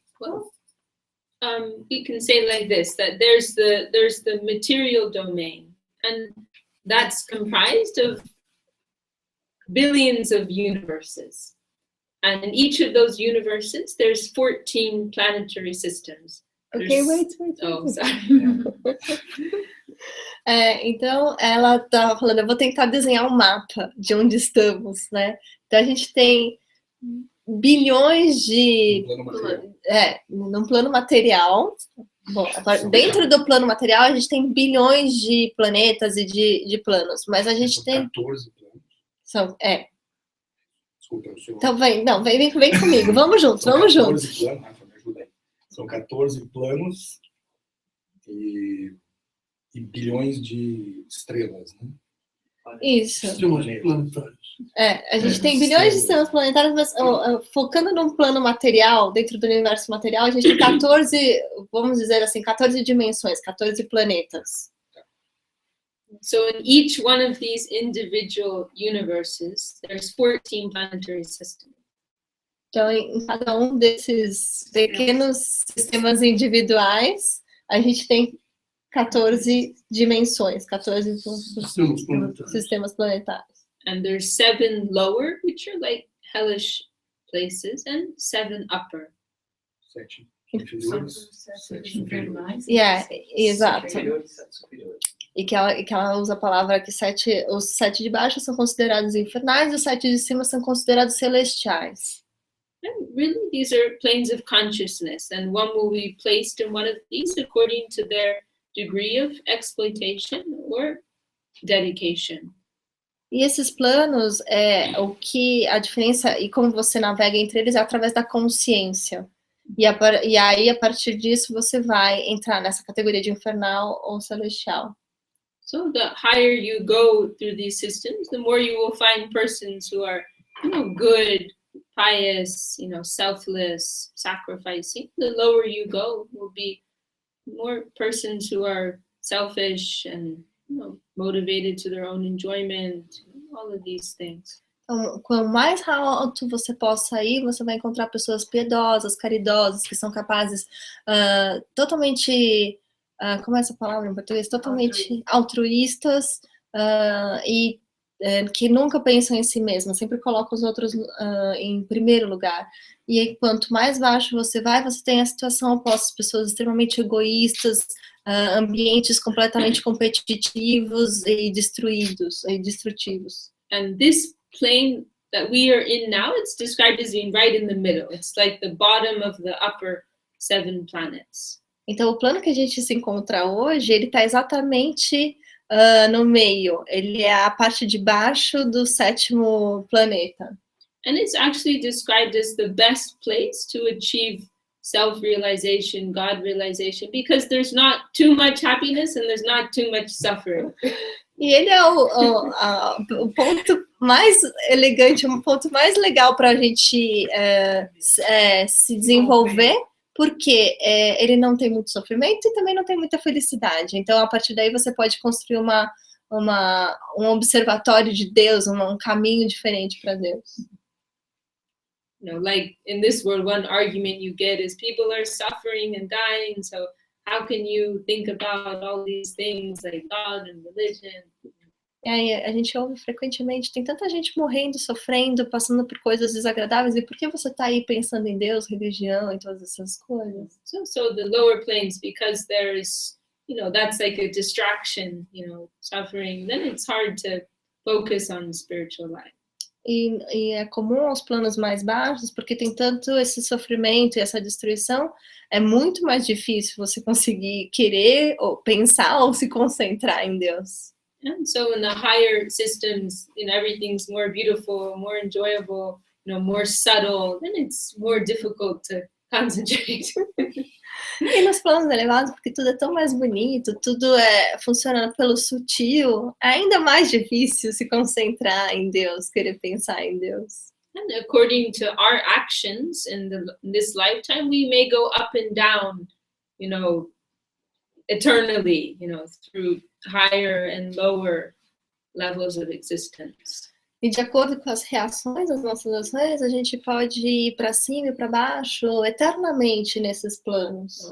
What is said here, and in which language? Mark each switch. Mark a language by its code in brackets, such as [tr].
[en] Well, we can say like this, that there's the material domain, and that's comprised of billions of universes. And in each of those universes, there's 14 planetary systems. Okay, wait. Oh, sorry. [pt] Então, ela tá falando, eu vou tentar desenhar um mapa de onde estamos, né? Então, a gente tem bilhões de... num plano material. Bom, dentro do plano material, a gente tem bilhões de planetas e de planos, mas a gente tem... 14 planos. Desculpa, o senhor... Então, vem comigo, vamos juntos. Planos, Rafa, me ajuda aí. São 14 planos e bilhões de estrelas, né? Isso. Sistemas planetários. A gente tem bilhões de sistemas planetários, mas focando num plano material, dentro do universo material, a gente tem 14, vamos dizer assim, 14 dimensões, 14 planetas. [en] So in each one of these individual universes, there's 14 planetary systems. [pt] Então, em cada um desses pequenos sistemas individuais, a gente tem 14 dimensões, 14 sistemas planetários. [en] And there's 7 lower, which are like hellish places, and 7 upper. [pt] 7 inferiores, 7 superiores. Exato. Superiores. E que ela usa a palavra que os 7 de baixo são considerados infernais e os 7 de cima são considerados celestiais. [en] And really, these are planes of consciousness, and one will be placed in one of these according to their degree of exploitation or dedication. [pt] E esses planos, o que a diferença e como você navega entre eles é através da consciência. E aí, a partir disso, você vai entrar nessa categoria de infernal ou celestial. [en] So the higher you go through these systems, the more you will find persons who are, good, pious, selfless, sacrificing. The lower you go will be more persons who are selfish and, motivated to their own enjoyment, all of these things. [pt] Então, quanto mais alto você possa ir, você vai encontrar pessoas piedosas, caridosas, que são capazes totalmente, como é essa palavra em português? Totalmente altruístas e que nunca pensam em si mesmas, sempre colocam os outros em primeiro lugar. E aí, quanto mais baixo você vai, você tem a situação oposta, pessoas extremamente egoístas, ambientes completamente competitivos e destrutivos. [en] And this plane that we are in now, it's described as being right in the middle. It's like the bottom of the upper 7 planets. [pt] Então, o plano que a gente se encontra hoje, ele está exatamente no meio. Ele é a parte de baixo do 7º planeta. [en] And it's actually described as the best place to achieve self-realization, God-realization, because there's not too much happiness and there's not too much suffering. [pt] E ele é o ponto mais elegante, o ponto mais legal para a gente se desenvolver, porque ele não tem muito sofrimento e também não tem muita felicidade. Então, a partir daí, você pode construir um observatório de Deus, um caminho diferente para Deus. [en] Like in this world, one argument you get is people are suffering and dying, so how can you think about all these things like God and religion? [pt] E aí, a gente ouve frequentemente, tem tanta gente morrendo, sofrendo, passando por coisas desagradáveis, e por que você está aí pensando em Deus, religião e todas essas coisas? [en] So the lower planes, because there's, that's like a distraction, suffering, then it's hard to focus on spiritual life. [pt] E é comum aos planos mais baixos, porque tem tanto esse sofrimento e essa destruição, é muito mais difícil você conseguir querer, ou pensar, ou se concentrar em Deus. [en] And so in the higher systems, everything's more beautiful, more enjoyable, more subtle, then it's more difficult to concentrate. [pt] E nos planos elevados, porque tudo é tão mais bonito, tudo funciona pelo sutil, é ainda mais difícil se concentrar em Deus, querer pensar em Deus. [en] And according to our actions in this lifetime, we may go up and down, eternally, through higher and lower levels of existence. [pt] E de acordo com as reações das nossas ações, a gente pode ir para cima e para baixo eternamente nesses planos.